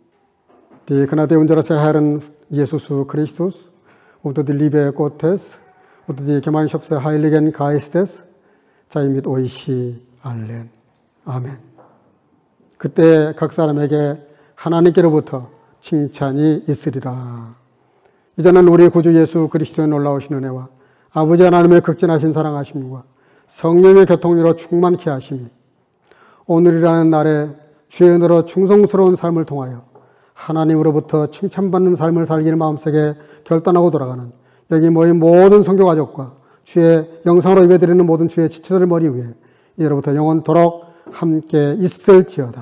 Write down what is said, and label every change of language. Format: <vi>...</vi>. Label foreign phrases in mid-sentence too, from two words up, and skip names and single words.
<de>Die Gnade unseres Herrn Jesus Christus und die Liebe Gottes und die Gemeinschaft Heiligen Geistes sei mit euch allen. 아멘.</de> <ko>그때 각 사람에게 하나님께로부터 칭찬이 있으리라. 이제는 우리 구주 예수 그리스도의 놀라우신 은혜와 아버지 하나님의 극진하신 사랑하심과 성령의 교통으로 충만케 하심이 오늘이라는 날에 주의 은혜로 충성스러운 삶을 통하여 하나님으로부터 칭찬받는 삶을 살기를 마음속에 결단하고 돌아가는 여기 모인 모든 성교 가족과 주의 영상으로 예배드리는 모든 주의 지체들 머리 위에 이제로부터 영원토록 함께 있을지어다.</ko>